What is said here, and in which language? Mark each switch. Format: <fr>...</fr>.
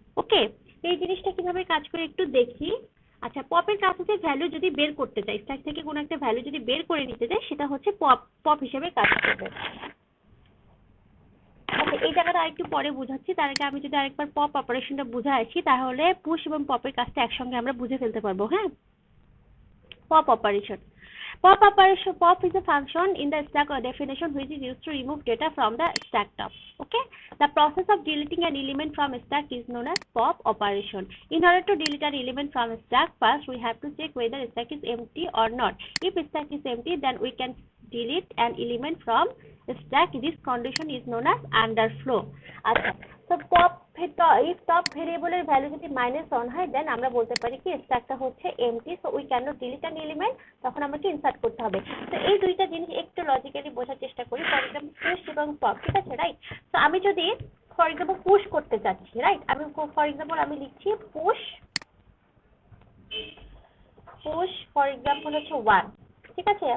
<bn>ওকে, এই জিনিসটা কিভাবে কাজ করে একটু দেখি। আচ্ছা, পপের কাজ হচ্ছে ভ্যালু যদি বের করতে চাই, স্ট্যাক থেকে কোনো একটা ভ্যালু যদি বের করে নিতে চাই সেটা হচ্ছে পপ হিসেবে কাজ করবে। এই জায়গাটা আরেকটু পরে বুঝাচ্ছি, তার আগে আমি যদি আরেকবার পপ অপারেশনটা বুঝে আসি তাহলে পুশ এবং পপের কাজটা একসঙ্গে আমরা বুঝে ফেলতে পারবো। হ্যাঁ, pop operation.</bn> <en>Pop is a function in the stack definition which is used to remove data from the stack top. Okay, the process of deleting an element from a stack is known as pop operation. In order to delete an element from a stack, first we have to check whether a stack is empty or not. If a stack is empty, then we can delete an element from a stack. This condition is known as underflow.</en> <bn>আচ্ছা, তো if top variable এর value যদি -1 হয় দেন আমরা বলতে পারি কি স্ট্যাকটা হচ্ছে MT,</bn> <en>so we can not delete an element,</en> <bn>তখন আমাকে ইনসার্ট করতে হবে। তো এই দুইটা জিনিস একটু লজিক্যালি বোঝার চেষ্টা করি। ফর এক্সাম্পল পুশ এবং পপ, ঠিক আছে, রাইট? তো আমি যদি ফর এক্সাম্পল পুশ করতে চাচ্ছি, রাইট, আমি ফর এক্সাম্পল আমি লিখছি পুশ ফর এক্সাম্পল হচ্ছে 1, ঠিক আছে?</bn>